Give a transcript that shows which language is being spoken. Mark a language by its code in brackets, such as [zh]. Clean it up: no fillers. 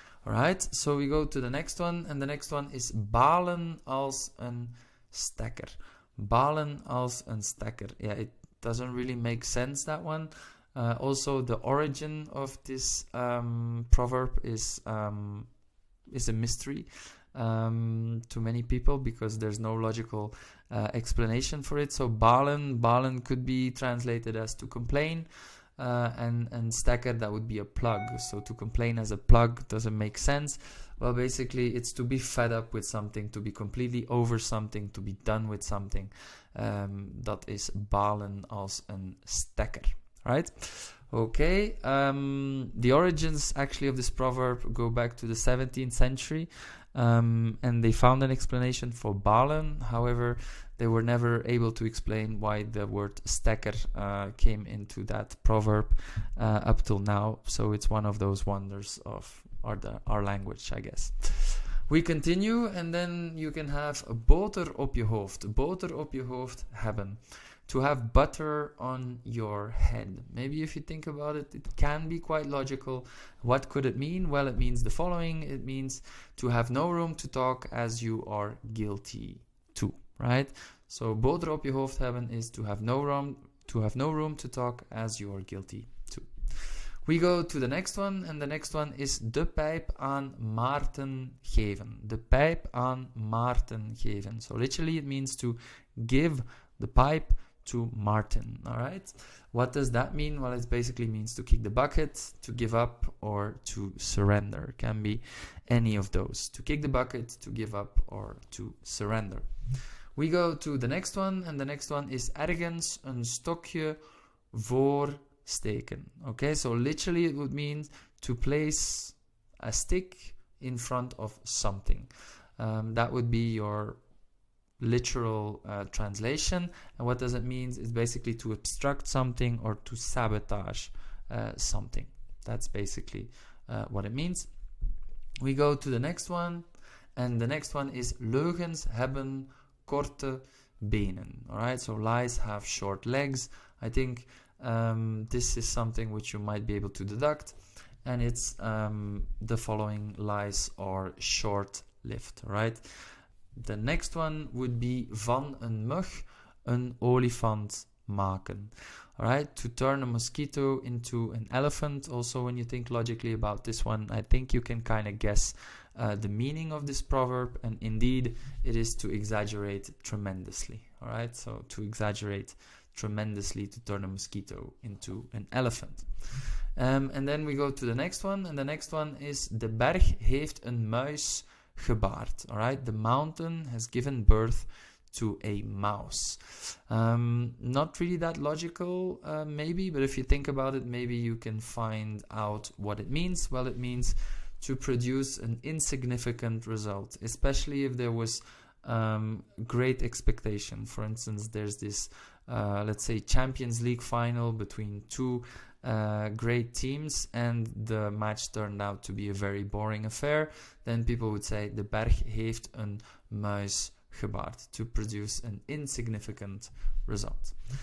[en] Alright, so we go to the next one, and the next one is [nl] balen als een stekker. Balen als een stekker. [en] Yeah, it doesn't really make sense, that one. Also, the origin of this proverb is a mystery to many people, because there's no logical explanation for it. So balen could be translated as to complain, and stekker, that would be a plug. So to complain as a plug doesn't make sense. Well, basically it's to be fed up with something, to be completely over something, to be done with something. [nl] Dat is balen als een stekker, [en] right? Okay, the origins actually of this proverb go back to the 17th century, and they found an explanation for balen. However, they were never able to explain why the word stekker came into that proverb up till now. So it's one of those wonders of our language, I guess. We continue, and then you can have [nl] boter op je hoofd. Boter op je hoofd hebben. [en] To have butter on your head. Maybe if you think about it, it can be quite logical. What could it mean? Well, it means the following. It means to have no room to talk as you are guilty to, right? So [nl] boter op je hoofd hebben [en] is to have no room to talk as you are guilty to. We go to the next one, and the next one is [nl] de pijp aan Maarten geven. De pijp aan Maarten geven. [en] So literally it means to give the pipe to Martin. All right, what does that mean? Well, it basically means to kick the bucket, to give up, or to surrender. Can be any of those. To kick the bucket, to give up, or to surrender. We go to the next one, and the next one is [nl] ergens een stokje voor steken. [en] Okay, so literally it would mean to place a stick in front of something. That would be your literal translation. And what does it mean? It's basically to obstruct something or to sabotage something. That's basically what it means. We go to the next one, and the next one is [nl] leugens hebben korte benen. [en] Alright, so lies have short legs. I think this is something which you might be able to deduct, and it's the following: lies are short-lived. Right. The next one would be [nl] van een mug een olifant maken. [en] Alright, to turn a mosquito into an elephant. Also, when you think logically about this one, I think you can kind of guess the meaning of this proverb, and indeed it is to exaggerate tremendously. Alright, so to exaggerate tremendously, to turn a mosquito into an elephant. And then we go to the next one, and the next one is [nl] de berg heeft een muis gebaard. [en] Alright, the mountain has given birth to a mouse. Not really that logical, maybe, but if you think about it, maybe you can find out what it means. Well, it means to produce an insignificant result, especially if there was great expectation. For instance, there's this, let's say, Champions League final between two great teams, and the match turned out to be a very boring affair. Then people would say, [nl] de Berg heeft een muis gebaard, [en] to produce an insignificant result.